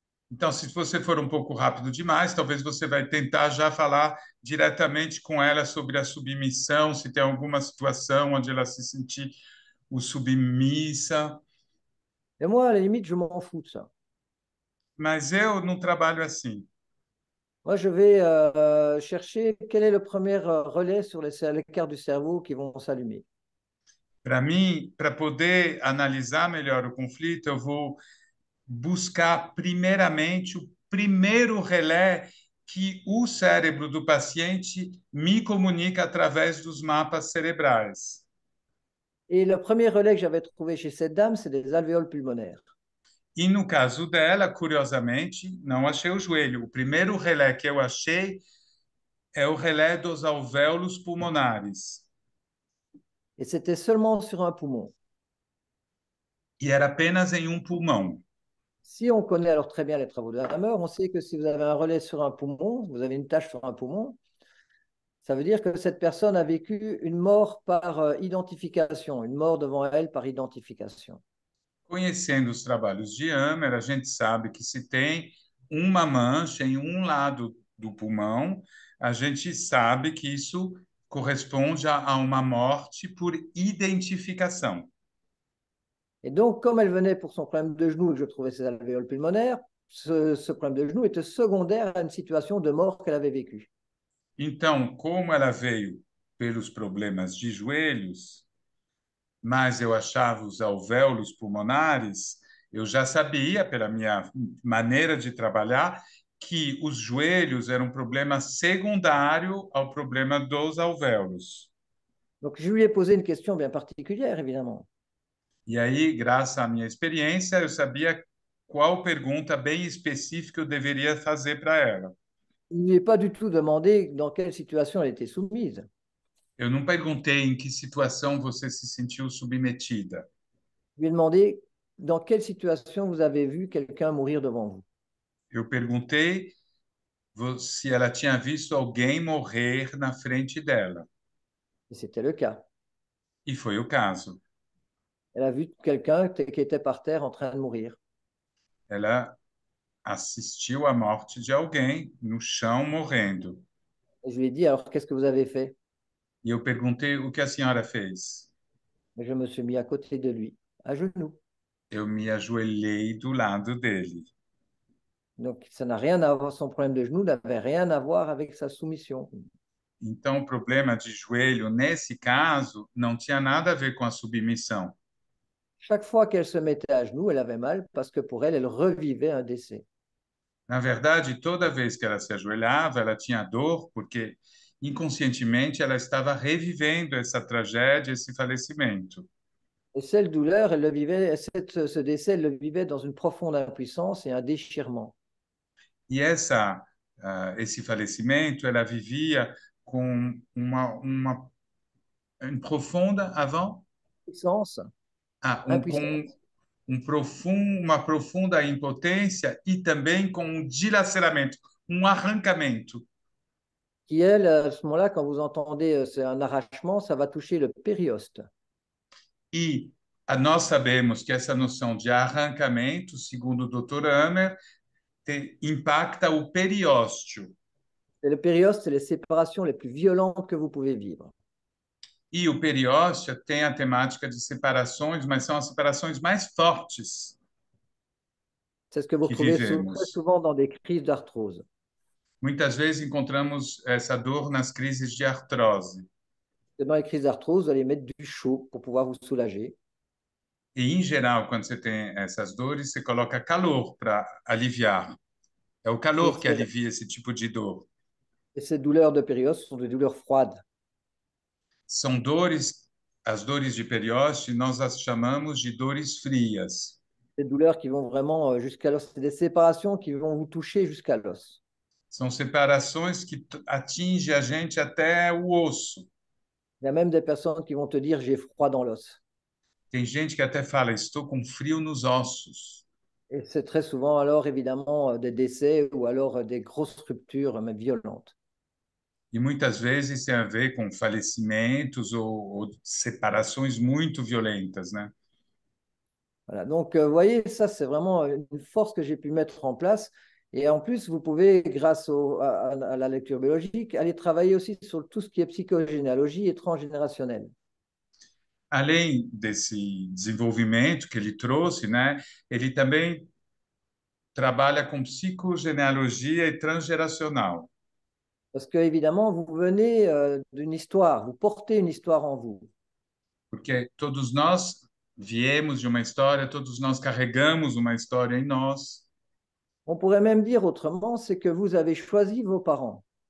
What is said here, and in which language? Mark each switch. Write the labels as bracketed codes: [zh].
[pt] Então, se você for um pouco rápido demais, talvez você vai tentar já falar diretamente com ela sobre a submissão, se tem alguma situação onde ela se sentir o submissa. [fr] Et moi, à la limite, je m'en fous de ça. [pt] Mas eu não trabalho assim. [fr] Moi, je vais chercher quel est le premier relais sur les cartes du cerveau qui vont s'allumer. [pt] Para mim, para poder analisar melhor o conflito, eu vou buscar primeiramente o primeiro relé que o cérebro do paciente me comunica através dos mapas cerebrais. [fr] Et le premier relais que j'avais trouvé chez cette dame, c'est des alvéoles pulmonaires. [pt] E no caso dela, curiosamente, não achei o joelho. O primeiro relé que eu achei é o relé dos alvéolos pulmonares. [fr] Et c'était seulement sur un poumon. [pt] E era apenas em um pulmão. [fr] Si on connaît alors très bien les travaux de Hammer, on sait que si vous avez un relais sur un poumon, vous avez une tâche sur un poumon, ça veut dire que cette personne a vécu une mort par identification, une mort devant elle par identification. [pt] Conhecendo os trabalhos de Hammer, a gente sabe que se tem uma mancha em um lado do pulmão, a gente sabe que isso corresponde a uma morte por identificação. [fr] Et donc, comme elle venait pour son problème de genou et que je trouvais ses alvéoles pulmonaires, ce problème de genou était secondaire à une situation de mort qu'elle avait vécue. [pt] Então, como ela veio pelos problemas de joelhos, mas eu achava os alvéolos pulmonares, eu já sabia, pela minha maneira de trabalhar, que os joelhos eram um problema secundário ao problema dos alvéolos. [fr] Donc, je lui ai posé une question bien particulière, évidemment. [pt] E aí, graças à minha experiência, eu sabia qual pergunta bem específica eu deveria fazer para ela. [fr] Je ne lui ai pas du tout demandé dans quelle situation elle était soumise. [pt] Eu não perguntei em que situação você se sentiu submetida. [fr] Je lui ai demandé dans quelle situation vous avez vu quelqu'un mourir devant vous. [pt] Eu perguntei se ela tinha visto alguém morrer na frente dela. [fr] Et c'était le cas. [pt] E foi o caso. [fr] Elle a vu quelqu'un qui était par terre en train de mourir. [pt] Ela assistiu à morte de alguém no chão morrendo. [fr] Et je lui ai dit, alors qu'est-ce que vous avez fait? [pt] E eu perguntei o que a senhora fez. [fr] Et je me suis mis à côté de lui, à genoux. [pt] Eu me ajoelhei do lado dele. [fr] Donc, ça n'a rien à voir, son problème de genou n'avait rien à voir avec sa soumission. [pt] Então, o problema de joelho, nesse caso, não tinha nada a ver com a submissão. [fr] Chaque fois qu'elle se mettait à genoux, elle avait mal parce que pour elle, elle revivait un décès. [pt] Na verdade, toda vez que ela se ajoelhava, ela tinha dor, porque inconscientemente ela estava revivendo essa tragédia, esse falecimento. [fr] Et cette douleur, elle le vivait, ce décès, elle le vivait dans une profonde impuissance et un déchirement. [pt] E esse falecimento, ela vivia com uma profunda avant, [fr] Puissance, [pt] com [fr] impuissance, [pt] uma profunda impotência e também com um dilaceramento, um arrancamento. [fr] qui, elle, à ce moment-là, quand vous entendez c'est un arrachement, ça va toucher le périoste. [pt] E nós sabemos que essa noção de arrancamento, segundo o Dr. Hammer, impacta o periósteo. [fr] Et le périoste, c'est les séparations les plus violentes que vous pouvez vivre. [pt] E o periósteo tem a temática de separações, mas são as separações mais fortes [fr] C'est ce que vous [pt] que [fr] retrouvez très [pt] vivemos. [fr] souvent dans des crises d'arthrose. [pt] Muitas vezes encontramos essa dor nas crises de artrose. [fr] Dans les crises d'arthrose, vous allez mettre du chaud pour pouvoir vous soulager. [pt] E, em geral, quando você tem essas dores, você coloca calor para aliviar. É o [fr] Et, [pt] calor que alivia esse tipo de dor. [fr] et ces douleurs de périoste sont des douleurs froides. [pt] São dores, as dores de periósteo, nós as chamamos de dores frias. [fr] Des douleurs qui vont vraiment jusqu'à l'os. C'est des séparations qui vont vous toucher jusqu'à l'os. [pt] São separações que atingem a gente até o osso. [fr] Il y a même des personnes qui vont te dire j'ai froid dans l'os. [pt] Tem gente que até fala, estou com frio nos ossos. [fr] Et c'est très souvent alors évidemment des décès ou alors des grosses ruptures mais violentes. [pt] E muitas vezes tem a ver com falecimentos ou separações muito violentas, né? [fr] Voilà. Donc, vous voyez, ça, c'est vraiment une force que j'ai pu mettre en place. Et en plus, vous pouvez, grâce à la lecture biologique, aller travailler aussi sur tout ce qui est psychogénéalogie et transgénérationnelle. [pt] Além desse desenvolvimento que ele trouxe, né? Ele também trabalha com psicogenealogia e transgeracional. [fr] Parce que, évidemment, vous venez d'une histoire, vous portez une histoire en vous. [pt] Porque todos nós viemos de uma história, todos nós carregamos uma história em nós. [fr] On pourrait même dire autrement, c'est que vous avez choisi vos parents.